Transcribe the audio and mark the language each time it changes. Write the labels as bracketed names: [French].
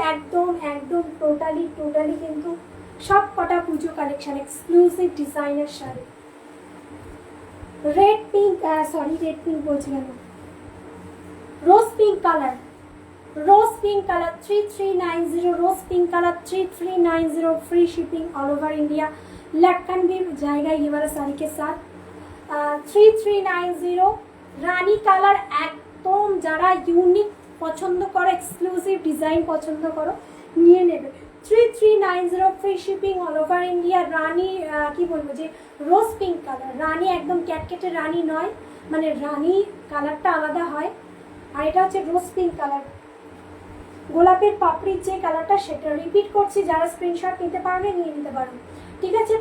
[Bangla] একদম টোটালি কিন্তু সব কটা পুজো collection, exclusive designer sari. Red pink বলছি কেন, রোজ পিঙ্ক কালার 3390, রোজ pink colour 3390 [English] Free shipping all over India. [Hindi] लटकन भी जाएगा ये वाला साड़ी के साथ। [Bangla] 3390 রানী কালার। একদম যারা ইউনিক পছন্দ করো, এক্সক্লুসিভ ডিজাইন পছন্দ করো, নিয়ে নেবে। [English] 3390 free shipping all over India. [Bangla] রানী কি বলবো যে রোজ পিঙ্ক কালার, রানী একদম ক্যাটকেটে রানী নয়, মানে রানী কালারটা আলাদা হয়, আর এটা হচ্ছে রোজ পিঙ্ক কালার, গোলাপের পাপড়ির যে কালারটা সেটা। রিপিট করছি, যারা স্ক্রিনশট নিতে পারবে নিয়ে নিতে পারো, ঠিক আছে।